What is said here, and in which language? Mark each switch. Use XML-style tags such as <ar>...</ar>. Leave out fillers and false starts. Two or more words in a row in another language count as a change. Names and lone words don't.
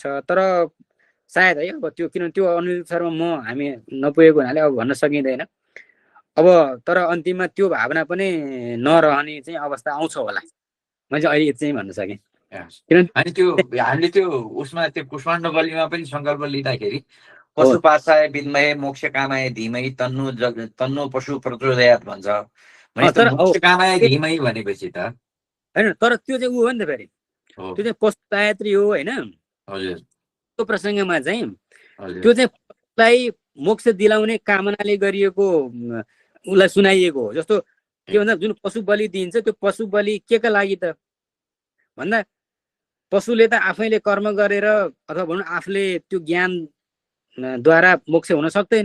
<ne>तर सायद है अब त्यो किनभने त्यो अनुसारमा हामी नपुगेको हुनाले अब भन्न सकिँदैन। अब तर अन्तिममा त्यो भावना पनि नरहने चाहिँ अवस्था आउँछ होला, मैले चाहिँ अहिले चाहिँ भन्न सकेँ। अनि त्यो हामीले त्यो उसमा त्यो कुष्माण्ड बलिमा पनि सङ्कल्प लिँदाखेरि</ne> <sa>पशुपाशाय विद्महे मोक्ष कामाय धीमहि तन्नो पशु प्रचोदयात्</sa> <ne>भन्छ।</ne> <sa>मोक्ष कामाय धीमहि</sa> <ne>भनेपछि त होइन, तर त्यो चाहिँ ऊ हो नि त, फेरि त्यो चाहिँ पशु गायत्री हो होइन। हजुर, त्यो प्रसङ्गमा चाहिँ त्यो चाहिँ पशुलाई मोक्ष दिलाउने कामनाले गरिएको उसलाई सुनाइएको हो। जस्तो के भन्दा जुन पशु बलि दिइन्छ त्यो पशु बलि के का लागि त भन्दा पशुले त आफैले कर्म गरेर अथवा भनौँ आफूले त्यो ज्ञानद्वारा मोक्ष हुन सक्दैन।</ne>